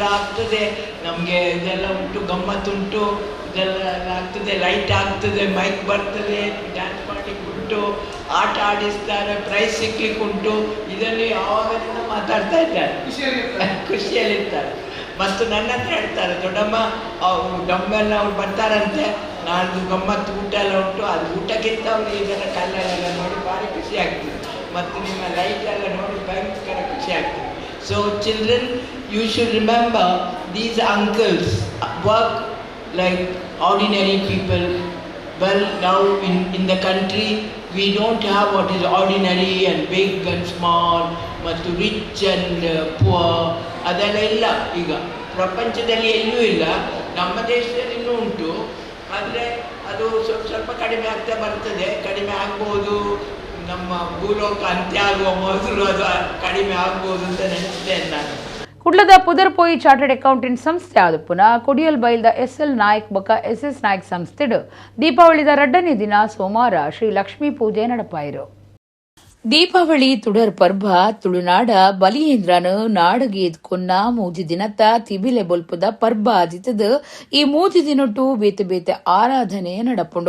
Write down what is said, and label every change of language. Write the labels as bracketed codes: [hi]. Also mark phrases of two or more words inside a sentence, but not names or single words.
[kn] ಆಗ್ತದೆ, ನಮಗೆ ಇದೆಲ್ಲ ಉಂಟು, ಗಮ್ಮತ್ತುಂಟು, ಇದೆಲ್ಲ ಆಗ್ತದೆ, ಲೈಟ್ ಆಗ್ತದೆ, ಮೈಕ್ ಬರ್ತದೆ, ಡ್ಯಾನ್ಸ್ ಮಾಡ್ಲಿಕ್ಕೆ ಉಂಟು, ಆಟ ಆಡಿಸ್ತಾರೆ, ಪ್ರೈಸ್ ಸಿಗ್ಲಿಕ್ಕೆ ಉಂಟು, ಇದನ್ನು ಯಾವಾಗಲಿಂದ ಮಾತಾಡ್ತಾ ಇದ್ದಾರೆ, ಖುಷಿಯಲ್ಲಿರ್ತಾರೆ. ಮತ್ತು ನನ್ನ ಹತ್ರ ಹೇಳ್ತಾರೆ, ದೊಡ್ಡಮ್ಮ ಡಮ್ಮೆಲ್ಲ ಅವ್ರು ಬರ್ತಾರಂತೆ, ನಾಳ್ದು ಗಮ್ಮತ್ತು ಊಟ ಎಲ್ಲ ಉಂಟು, ಅದು ಊಟಕ್ಕಿಂತ ಅವರು ಇದೆಲ್ಲ ಕಲ್ಲರೆಲ್ಲ ನೋಡಿ ಭಾರಿ ಖುಷಿ ಆಗ್ತದೆ, ಮತ್ತು ನಿಮ್ಮ ಲೈಟ್ ಎಲ್ಲ ನೋಡಿ ಭಯಂಕರ ಖುಷಿ ಆಗ್ತದೆ. [en] So children, you should remember these uncles work like ordinary people. Well, now in the country we don't have what is ordinary and big and small, ಮತ್ತು rich and poor, [kn] ಅದೆಲ್ಲ ಇಲ್ಲ. ಈಗ ಪ್ರಪಂಚದಲ್ಲಿ ಎಲ್ಲೂ ಇಲ್ಲ, ನಮ್ಮ ದೇಶದಲ್ಲಿ ಇನ್ನೂ ಉಂಟು, ಆದರೆ ಅದು ಸ್ವಲ್ಪ ಕಡಿಮೆ ಆಗ್ತಾ ಬರ್ತದೆ, ಕಡಿಮೆ ಆಗ್ಬೋದು, ನಮ್ಮ ಭೂಲೋಕ ಅಂತ್ಯ ಆಗುವ ಮೊದಲು ಅದು ಕಡಿಮೆ ಆಗ್ಬೋದು ಅಂತ ನೆನೆಸ್ತೇನೆ ನಾನು. [tcy] ಕುಡ್ಲದ ಪುದರ್ಪೋಯಿ ಚಾರ್ಟರ್ಡ್ ಅಕೌಂಟೆಂಟ್ ಸಂಸ್ಥೆ ಆದುಪುನ ಕೊಡಿಯಲ್ ಬೈಲ್ದ SL ನಾಯಕ್ ಬೊಕ್ಕ SS ನಾಯಕ್ ಸಂಸ್ಥೆಡು ದೀಪಾವಳಿದ 2ನೇ ದಿನ ಸೋಮವಾರ ಶ್ರೀ ಲಕ್ಷ್ಮೀ ಪೂಜೆ ನಡಪಾಯಿರು. ದೀಪಾವಳಿ ತುಡರ್ ಪರ್ಬ ತುಳುನಾಡ ಬಲಿಯೇಂದ್ರನು ನಾಡಗೆ ಎದ್ಕೊನ್ನ ಮೂಜಿ ದಿನತ್ತ ತಿಬಿಲೆ ಬೊಲ್ಪುದ ಪರ್ಬ ಆದಿತದ. ಈ ಮೂಜಿ ದಿನೊಟ್ಟು ಬೇತೆ ಬೇತೆ ಆರಾಧನೆ ನಡಪುಂಡು.